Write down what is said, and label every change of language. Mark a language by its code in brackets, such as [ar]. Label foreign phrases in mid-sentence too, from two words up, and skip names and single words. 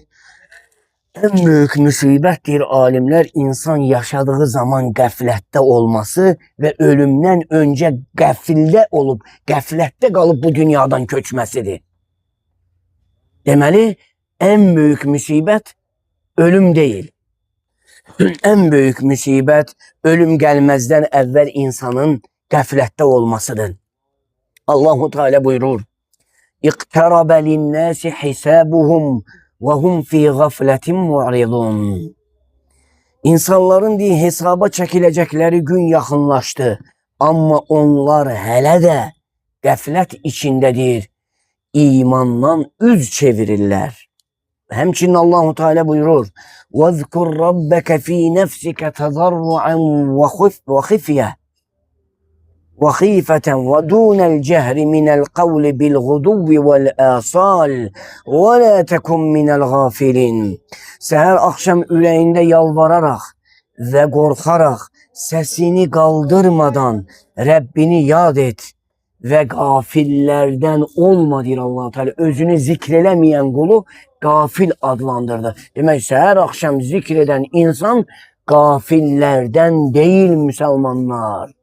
[tr] En büyük musibettir alimler insan yaşadığı zaman qəflətdə olması ve ölümden önce qəfildə olup qəflətdə kalıp bu dünyadan köçmesidir. Deməli en büyük musibet ölüm değil. En büyük musibet ölüm gelmezden evvel insanın qəflətdə olmasıdır. Allah-u Teala buyurur. [ar] اِقْتَرَبَ لِلنَّاسِ حِسَابُهُمْ وَهُمْ فِي غَفْلَةٍ مُعْرِضُونَ. [tr] İnsanların diye hesaba çekilecekleri gün yakınlaştı. Ama onlar hele de gaflet içindedir. İmandan üz çevirirler. Hemçinin Allah-u Teala buyurur. [ar] وَذْكُرْ رَبَّكَ ف۪ي نَفْسِكَ تَضَرُّعًا وَخِفْيَةً وخيفة ودون الجهر من القول بالغدو والآصال ولا تكن من الغافلين. [tr] Seher akşam [az] ürəyində yalvararaq [tr] ve qorxaraq sesini kaldırmadan Rabbini yad et ve gafillerden olma deyir Allah Teala. Özünü zikrelemeyen kulu gafil adlandırdı. Demek seher akşam zikreden insan gafillerden değil Müslümanlar.